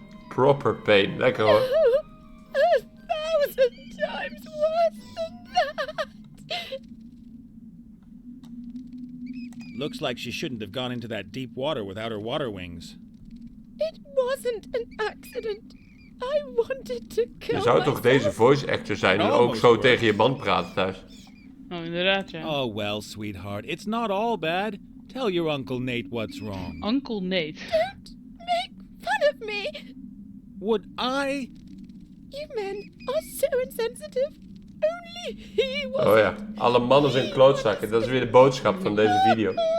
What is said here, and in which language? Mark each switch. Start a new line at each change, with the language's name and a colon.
English: Proper pain.
Dutch: Lekker hoor.
English: 1,000 times worse than that. Looks like she shouldn't have gone into that deep water without her water wings. It wasn't an accident. I wanted to kill
Dutch: Je zou toch deze voice actor zijn en ook zo tegen je man praten thuis. Oh, inderdaad, ja.
English: Oh, well, sweetheart, it's not all bad. Tell your Uncle Nate what's wrong. Uncle Nate. Don't make fun of me. Would I? You men are so insensitive. Only he was.
Dutch: Oh ja, alle mannen zijn klootzakken. Dat is weer de boodschap van deze video.